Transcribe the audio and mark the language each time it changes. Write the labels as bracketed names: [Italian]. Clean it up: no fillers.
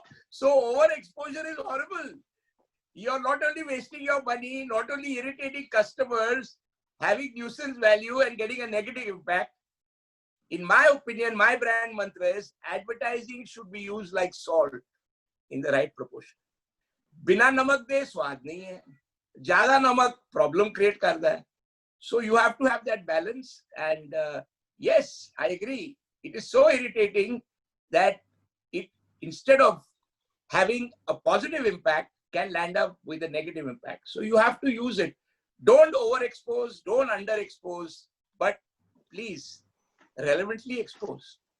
[English] So overexposure is horrible. You're not only wasting your money, not only irritating customers, having nuisance value and getting a negative impact. In my opinion, my brand mantra is advertising should be used like salt in the right proportion. [Hindi] बिना नमक दे स्वाद नहीं है. ज़्यादा नमक problem create करता है. [English] So you have to have that balance. And yes, I agree. It is so irritating that it, instead of having a positive impact, can land up with a negative impact. So you have to use it. Don't overexpose, don't underexpose, but please relevantly expose.